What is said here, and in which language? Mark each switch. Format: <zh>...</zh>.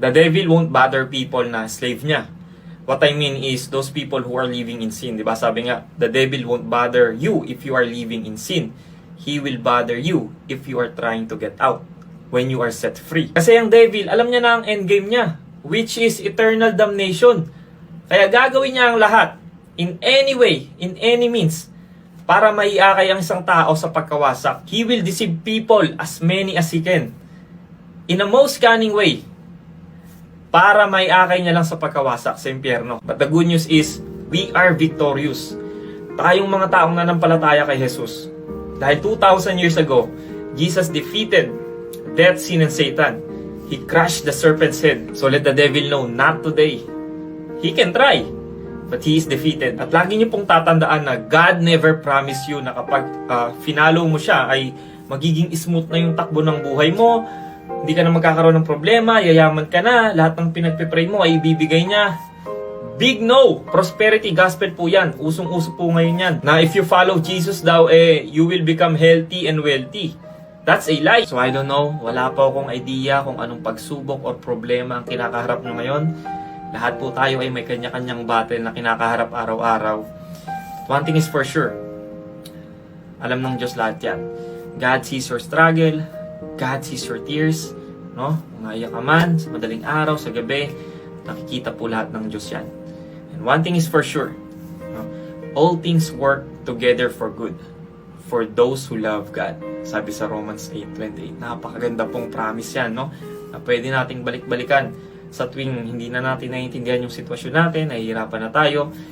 <en>The devil won't bother people na slave niya. What I mean is those people who are living in sin. Diba? Sabi nga, the devil won't bother you if you are living in sin. He will bother you if you are trying to get out when you are set free.</en> <tl>Kasi ang devil, alam niya na ang endgame niya,</tl> <en>which is eternal damnation.</en> <tl>Kaya gagawin niya ang lahat,</tl> <en>in any way, in any means,</en> <tl>para maiakay ang isang tao sa pagkawasak.</tl> <en>He will deceive people as many as he can. In a most cunning way,</en> <tl>para maiakay niya lang sa pagkawasak sa impyerno.</tl> <en>But the good news is, we are victorious.</en> <tl>Tayong mga taong nanampalataya kay Jesus.</tl> <en>Dahil 2,000 years ago, Jesus defeated death, sin, and Satan. He crushed the serpent's head. So let the devil know, not today. He can try, but he is defeated.</en> <tl>At lagi niyo pong tatandaan na</tl> <en>God never promised you</en> <tl>na kapag finalo mo siya ay magiging smooth na yung takbo ng buhay mo, hindi ka na magkakaroon ng problema, yayaman ka na, lahat ng pinagpipray mo ay ibibigay niya.</tl> <en>Big no!</en> <tl>Prosperity gospel po yan. Usong-uso po ngayon yan.</tl> <en>Na if you follow Jesus daw, you will become healthy and wealthy. That's a lie. So I don't know.</en> <tl>Wala pa akong idea kung anong pagsubok or problema ang kinakaharap nyo ngayon. Lahat po tayo ay may kanya-kanyang battle na kinakaharap araw-araw.</tl> <en>One thing is for sure.</en> <tl>Alam ng Diyos lahat yan.</tl> <en>God sees your struggle. God sees your tears. No?</en> <tl>Kung naiyak ka man, sa madaling araw, sa gabi, nakikita po lahat ng Diyos yan.</tl> <en>And one thing is for sure, no? All things work together for good for those who love God.</en> <tl>Sabi sa Romans 8:28. Napakaganda pong promise yan, no? Na pwede nating balik-balikan sa tuwing hindi na natin naiintindihan yung sitwasyon natin, nahihirapan na tayo.</tl>